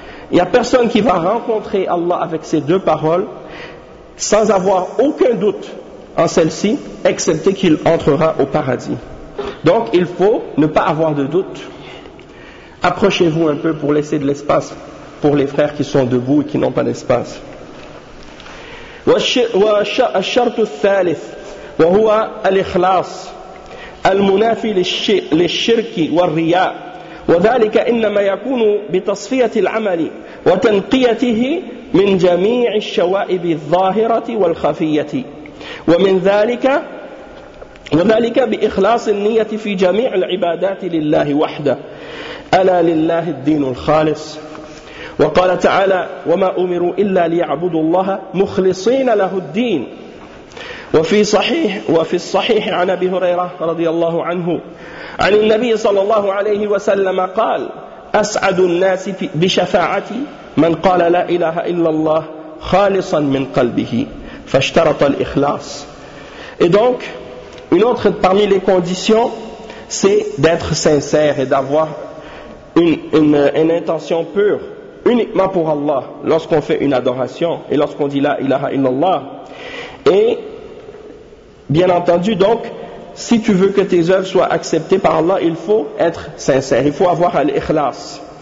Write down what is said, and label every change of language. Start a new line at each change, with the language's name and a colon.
French: Il n'y a personne qui va rencontrer Allah avec ces deux paroles sans avoir aucun doute en celle-ci, excepté qu'il entrera au paradis. Donc il faut ne pas avoir de doute. Approchez-vous un peu pour laisser de l'espace pour les frères qui sont debout et qui n'ont pas d'espace.
Arabic: والشرط الثالث وهو الإخلاص المنافي للشرك والرياء وذلك إنما يكون بتصفية العمل وتنقيته من جميع الشوائب الظاهرة والخفية ومن ذلك وذلك بإخلاص النية في جميع العبادات لله وحده ألا لله الدين الخالص وقال تعالى وما أمروا إلا ليعبدوا الله مخلصين له الدين وفي الصحيح عن أبي هريرة رضي الله عنه عن النبي صلى الله عليه وسلم قال أسعد الناس بشفاعتي من قال لا إله إلا الله خالصا من قلبه فاشترط الإخلاص.
French: Et donc, une autre parmi les conditions, c'est d'être sincère et d'avoir une intention pure, uniquement pour Allah, lorsqu'on fait une adoration et lorsqu'on dit la ilaha illallah. Et, bien entendu, donc, si tu veux que tes œuvres soient acceptées par Allah, il faut être sincère, il faut avoir l'ikhlas.